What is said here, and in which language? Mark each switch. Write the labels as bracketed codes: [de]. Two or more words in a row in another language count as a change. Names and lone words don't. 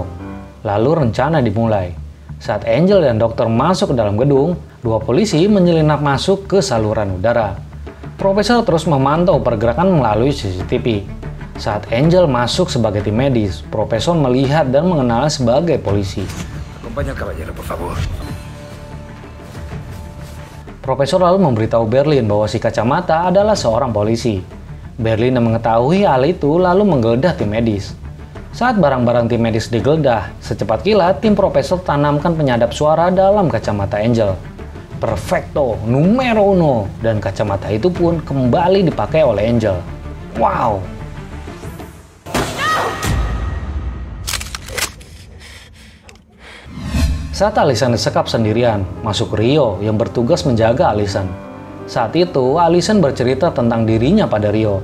[id] Lalu rencana dimulai. Saat Angel dan dokter masuk ke dalam gedung, 2 polisi menyelinap masuk ke saluran udara. Profesor terus memantau pergerakan melalui CCTV. Saat Angel masuk sebagai tim medis, Profesor melihat dan mengenalnya sebagai polisi. [es] Acompaña al caballero, por favor. [id] Profesor lalu memberitahu Berlin bahwa si kacamata adalah seorang polisi. Berlin yang mengetahui hal itu lalu menggeledah tim medis. Saat barang-barang tim medis digeledah, secepat kilat tim profesor tanamkan penyadap suara dalam kacamata Angel. [es] Perfecto, numero uno, [id] dan kacamata itu pun kembali dipakai oleh Angel. Wow! Saat Allison disekap sendirian, masuk Rio yang bertugas menjaga Allison. Saat itu, Allison bercerita tentang dirinya pada Rio.